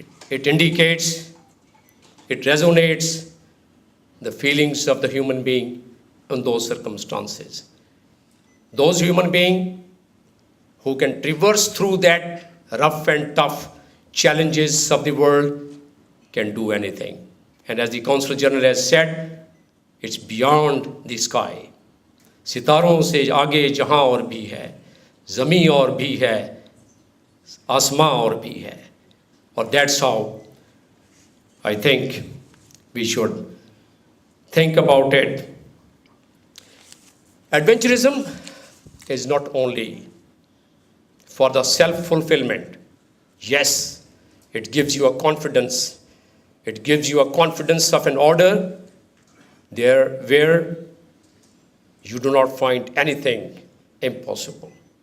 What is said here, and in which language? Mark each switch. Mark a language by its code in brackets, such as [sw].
[en] It indicates, it resonates the feelings of the human being in those circumstances. Those human beings who can traverse through that rough and tough challenges of the world can do anything. And as the Consul General has said, it's beyond the sky. [ur] सितारों से आगे जहां और भी है, ज़मीं और भी है, आसमां और भी है. [en] Or that's how I think we should think about it. Adventurism is not only for the self-fulfillment. Yes, it gives you a confidence. It gives you a confidence of an order there where you do not find anything impossible.